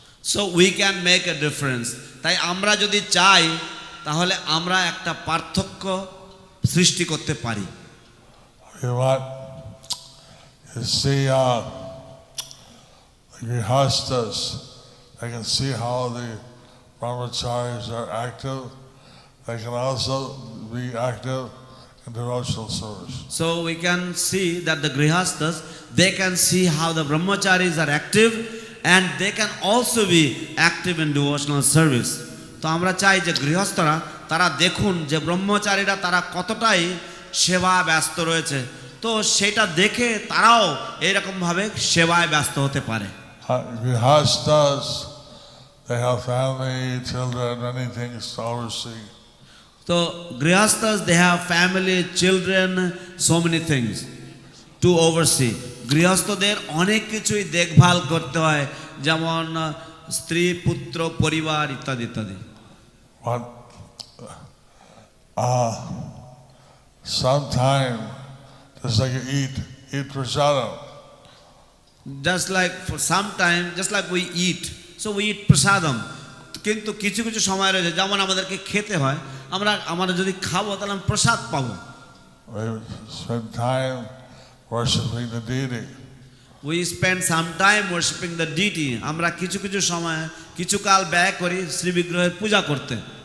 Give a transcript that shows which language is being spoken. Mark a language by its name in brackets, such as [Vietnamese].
[English] So we can make a difference. [Bangla] তাই আমরা যদি চাই তাহলে আমরা একটা পার্থক্য সৃষ্টি করতে পারি। [English] You want to see the grihastas, they can see how the brahmacharis are active. They can also be active in devotional service. So we can see that the grihastas, they can see how the brahmacharis are active and they can also be active in devotional service. [Bangla] তো আমরা চাই যে গৃহস্থরা তারা দেখুন যে ব্রহ্মচারীরা তারা কতটাই সেবা ব্যস্ত রয়েছে, তো সেটা দেখে তারাও এরকম ভাবে সেবায় ব্যস্ত হতে পারে। [English] Grihastas they have family, children, many things to oversee. তো grihasthas they have family children so many things to oversee. [Bangla] গৃহস্থদের অনেক কিছুই দেখভাল করতে হয়, যেমন স্ত্রী, পুত্র, পরিবার ইত্যাদি ইত্যাদি। [English] But sometime, just like you eat prasadam. Just like for some time, just like we eat, so we eat prasadam. [Bangla] কিন্তু কিছু কিছু সময় রয়েছে যেমন আমাদেরকে খেতে হয়, আমরা যদি খাবো তাহলে আমরা প্রসাদ পাবো। [English] We spend time worshiping the deity. We spend some time worshiping the deity. [Bangla] আমরা কিছু কিছু সময় কিছু কাল ব্যয় করি শ্রী বিগ্রহের পূজা করতে।